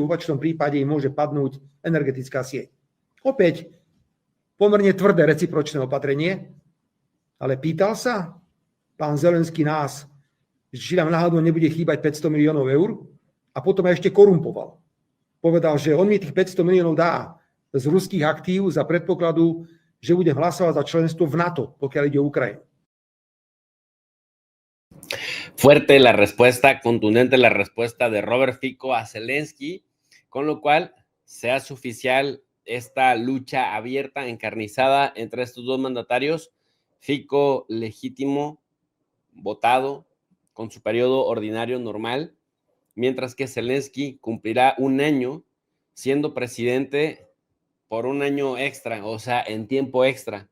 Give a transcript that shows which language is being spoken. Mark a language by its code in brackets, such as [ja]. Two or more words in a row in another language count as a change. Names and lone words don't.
[sk] V opačnom prípade im môže padnúť energetická sieť. Opäť pomerne tvrdé recipročné opatrenie, ale pýtal sa pán Zelenský nás, či nám náhodou nebude chýbať 500 miliónov eur a potom aj ešte korumpoval. Povedal, že on mi tých 500 miliónov dá z ruských aktív za predpokladu, že budem hlasovať za členstvo v NATO, pokiaľ ide o Ukrajinu. [es] Fuerte la respuesta, contundente la respuesta de Robert Fico a Zelensky, con lo cual se hace oficial esta lucha abierta, encarnizada entre estos dos mandatarios. Fico legítimo, votado, con su periodo ordinario normal, mientras que Zelensky cumplirá un año siendo presidente por un año extra, o sea, en tiempo extra.